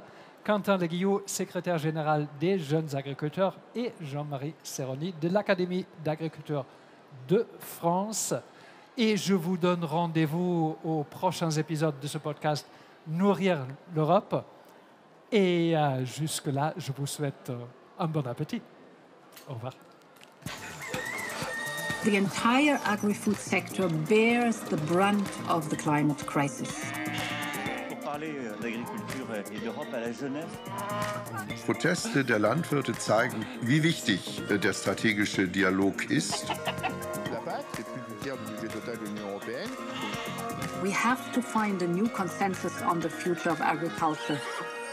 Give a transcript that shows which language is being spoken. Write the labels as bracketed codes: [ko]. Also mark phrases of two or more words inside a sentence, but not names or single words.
[fr] Quentin Leguillou, secrétaire général des Jeunes Agriculteurs, et Jean-Marie Serroni de l'Académie d'agriculture de France. Et je vous donne rendez-vous aux prochains épisodes de ce podcast Nourrir l'Europe. Et jusque-là, je vous souhaite un bon appétit. Au revoir. [en] The entire agri-food sector bears the brunt of the climate crisis. [fr] Parler d'agriculture et d'Europe à la Genève. [de] Proteste der Landwirte zeigen, wie wichtig der strategische Dialog ist. [fr] La PAC, c'est plus du tiers du budget total de l'Union européenne. [en] We have to find a new consensus on the future of agriculture.